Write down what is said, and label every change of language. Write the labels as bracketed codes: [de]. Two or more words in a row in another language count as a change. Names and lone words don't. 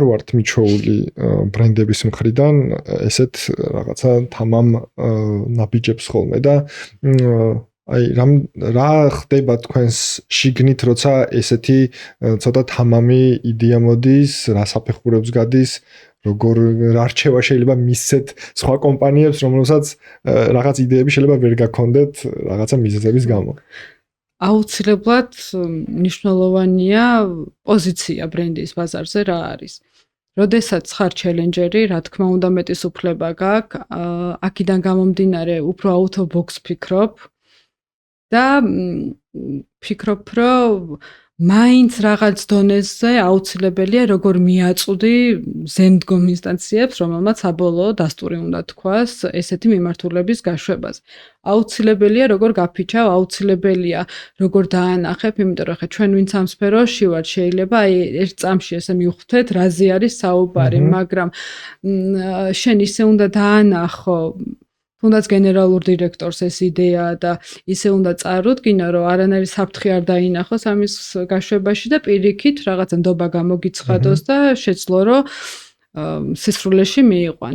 [ka] ვართ მიჩვეული ბრენდების მხრიდან ესეთ რაღაცა თამამ ნაბიჯებს ხოლმე და აი რა ხდება თქვენს შიგნით როცა ესეთი ცოტა თამამი იდეა მოდის რა საფეხურებს გადის როგორ არჩევა შეიძლება მისცეთ სხვა კომპანიებს რომელსაც რაღაც იდეები შეიძლება ვერ გაქონდეთ რაღაცა მიზეზების გამო აუცილებლად მნიშვნელოვანია პოზიცია ბრენდის ბაზარზე რა არის. როდესაც ხარ ჩელენჯერი, რა თქმა უნდა მეტის უფლება გაქვს, აქედან გამომდინარე უფრო [en] out of box [ka] ფიქრობ და ფიქრობ რომ მაინც რაღაც დონეზე აუცილებელია როგორ მიაწვდი ზემდგომ ინსტანციებს, რომელმაც საბოლოო დასტური უნდა თქვას ესეთი მიმართულების გაშვებას. აუცილებელია როგორ გაფიჩავ, აუცილებელია როგორ დაანახებ, იმიტომ რომ ხა ჩვენ ვინც ამ სფეროში ვართ, შეიძლება აი ერთ წამში ესე მივხვდეთ, რაზე არის საუბარი, მაგრამ შენ ისე უნდა დაანახო თუნდაც გენერალურ დირექტორს ეს იდეა და ისე უნდა წარუდგინო, რომ არანაირი საფრთხე არ დაინახოს ამის გაშვებაში და პირიქით რაღაცა ნდობა გამოგიცხადოს და შეძლო, რომ სისრულეში მიიყვანო.